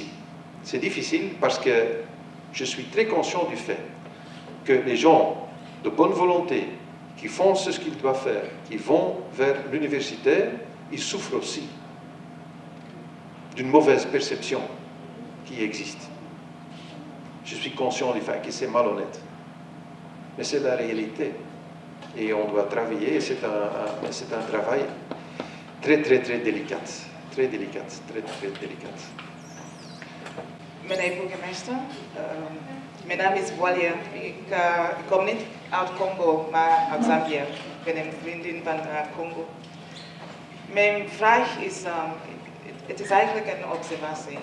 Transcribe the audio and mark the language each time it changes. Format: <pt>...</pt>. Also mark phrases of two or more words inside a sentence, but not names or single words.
<fr>C'est difficile parce que je suis très conscient du fait que les gens de bonne volonté qui font ce qu'ils doivent faire, qui vont vers l'université, ils souffrent aussi d'une mauvaise perception qui existe. Je suis conscient du fait que c'est malhonnête. Mais c'est la réalité. Et on doit travailler, c'est un travail très, très, très délicat. Très délicat, très, très délicat.</fr> <nl>Meneer burgemeester, mijn naam is Walia. Ik kom niet uit Congo, maar uit Zambia. Ik ben een vriendin van Congo. Mijn vraag is, het is eigenlijk een observatie.</nl>